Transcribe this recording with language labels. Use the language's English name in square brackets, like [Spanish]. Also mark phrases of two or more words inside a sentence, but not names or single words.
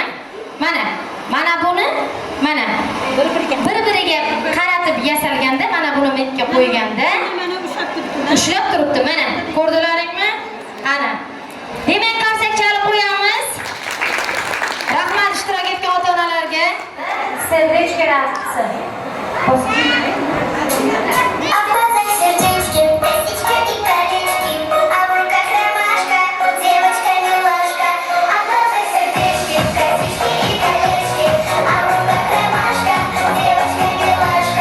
[Uzbek] Mana buni, mana bir-biriga qaratib yasalganda, mana buni metga qo'yganda ushlab turibdi, mana. Ko'rdilaringmi? Ana. Demak, qarsak chalib qo'yamiz. Rahmat ishtirok etgan ota-onalarga. [Russian] Serдечко разница. Обмазать сердечки, косички и колечки, а в руках ромашка, девочка-милашка. Обмазать сердечки, косички и колечки, а в руках ромашка, девочка-милашка.